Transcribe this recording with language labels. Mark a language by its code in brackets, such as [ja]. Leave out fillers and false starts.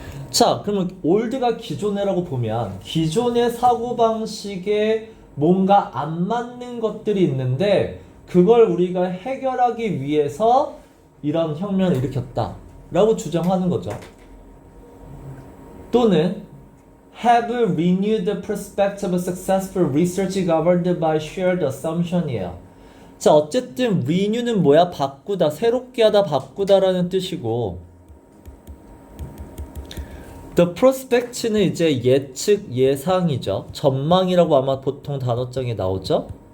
[ko] 자, 그러면 올드가 기존에라고 보면 기존의 사고방식에 뭔가 안 맞는 것들이 있는데 그걸 우리가 해결하기 위해서 이런 혁명을 일으켰다 라고 주장하는 거죠. 또는 [en] have renewed the perspective of successful research governed by shared assumption이에요. [ko] 자, 어쨌든 renew는 뭐야? 바꾸다, 새롭게 하다, 바꾸다라는 뜻이고 [en] the prospect [ko] 는 이제 예측, 예상이죠. 전망이라고 아마 보통 단어장에 나오죠.